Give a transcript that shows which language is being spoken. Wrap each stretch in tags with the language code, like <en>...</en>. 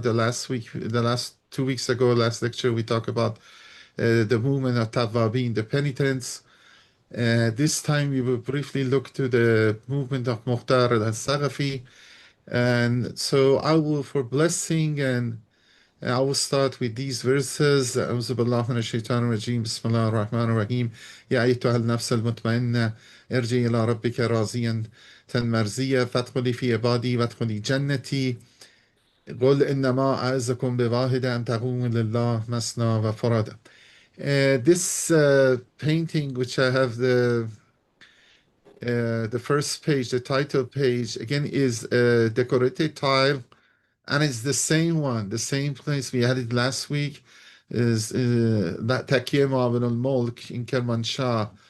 <en>The last 2 weeks ago, last lecture, we talked about the movement of Tawwabin, the penitents. This time we will briefly look to the movement of Mukhtar al-Thaqafi. And so I will, for blessing, and I will start with these verses.</en> <ar>أعوذ بالله من الشيطان الرجيم بسم الله الرحمن الرحيم يا أيتها النفس المطمئنة ارجعي إلى ربك راضيا مرضية فادخلي في عبادي وادخلي جنتي قل إنما أعظكم بواحدة أن تقوموا لله مثنى وفرادى.</ar> <en>This painting, which I have the first page, the title page, again is a decorated tile, and it's the same one, the same place we had it last week, is that Takiya Ma'aben al-Mulk in Kermanshah.</en>